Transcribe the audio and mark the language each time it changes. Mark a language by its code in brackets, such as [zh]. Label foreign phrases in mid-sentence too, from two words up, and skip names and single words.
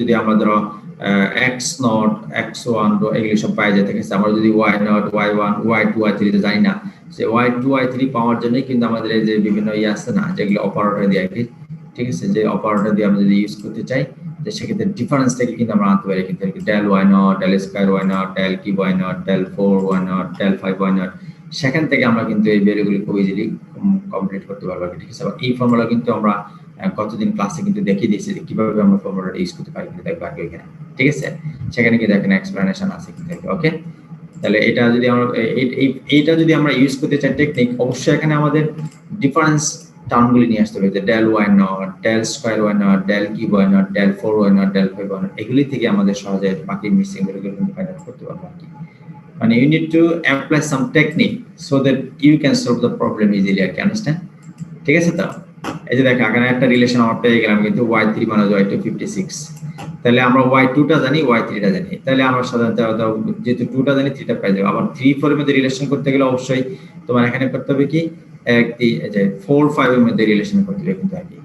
[bn] যদি আমরা ধরো x0, x1 এগুলি সব পাই যায়, ঠিক আছে। আমরা যদি y0, y1, y2, y3 জানি না, যে y2, y3 পাওয়ার জন্য কিন্তু আমাদের এই যে বিভিন্ন ইয়ে আছে না, যেগুলো অপারেটর দিয়ে আর কি। ঠিক আছে, যে অপারেটর দিয়ে আমরা যদি ইউজ করতে চাই, যে সেক্ষেত্রে ডিফারেন্সটাকে কিন্তু আমরা আনতে পারি কিন্তু [en] del y0, del square y0, del cube y0, del 4 y0, del 5 y0, [bn] সেখান থেকে আমরা কিন্তু এই ভ্যালুগুলি খুব ইজিলি কমপ্লিট করতে পারবো। ঠিক আছে, এই ফর্মুলা কিন্তু আমরা গতদিন ক্লাসে কিন্তু দেখিয়ে দিয়েছি যে কিভাবে আমরা ফর্মুলাটা ইউজ করতে পারি, কিন্তু দেখবো আগে এখানে। ঠিক আছে, সেখানে কিন্তু এখানে এক্সপ্লেনেশন আছে কিন্তু। ওকে, তাহলে এটা যদি আমরা এইটা যদি আমরা ইউজ করতে চাই টেকনিক, অবশ্যই এখানে আমাদের ডিফারেন্স টার্মগুলি নিয়ে আসতে হবে, যে [en] del y0, del square y0, del cube y0, del 4 y0, del 5 y0, [bn] এগুলি থেকে আমাদের সহজে বাকি মিসিং ভ্যালুগুলো কিন্তু [en] find out [bn] করতে পারবো আর কি। মানে [en] you need to apply some technique so that you can solve the problem easily, I can understand? [bn] ঠিক আছে, তো এই যে দেখো এখানে একটা রিলেশন আমরা পেয়ে গেলাম কিন্তু y3 - y2 56, তাহলে আমরা y2 টা জানি, y3 টা জানি, তাহলে আমরা সাধারণত যেহেতু 2 টা জানি 3 টা পেয়ে যাব। আবার 3 4 এর মধ্যে রিলেশন করতে গেলে অবশ্যই তোমার এখানে করতে হবে কি, এই যে 4 5 এর মধ্যে রিলেশন করতে হবে কিন্তু আর কি।